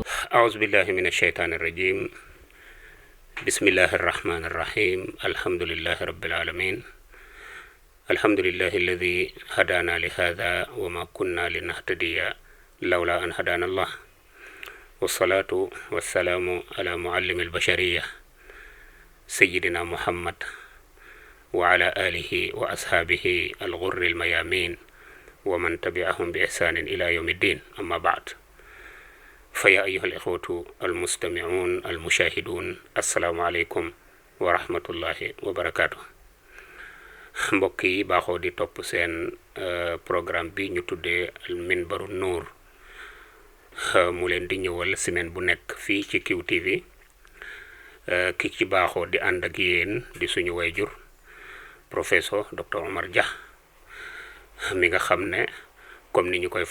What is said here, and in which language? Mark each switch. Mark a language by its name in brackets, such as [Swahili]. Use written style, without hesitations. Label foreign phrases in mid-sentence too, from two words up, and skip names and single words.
[Arabic] أعوذ بالله من الشيطان الرجيم بسم الله الرحمن الرحيم الحمد لله رب العالمين الحمد لله الذي هدانا لهذا وما كنا لنهتدي لولا أن هدانا الله والصلاة والسلام على معلم البشرية سيدنا محمد وعلى آله وأصحابه الغر الميامين ومن تبعهم بإحسان إلى يوم الدين أما بعد فيا أيها الإخوة المستمعون المشاهدون السلام عليكم ورحمة الله وبركاته [Wolof] mbokk yi baaxoo di topp seen programme bi ñu tuddee Minbaru Nuur mu leen di ñëwal semaine bu nekk fii ci QTV ki ci baaxoo di ànd ak yéen di suñu wayjur [French] professeur docteur [Wolof] Omar Dia mi nga xam ne comme ni ñu koy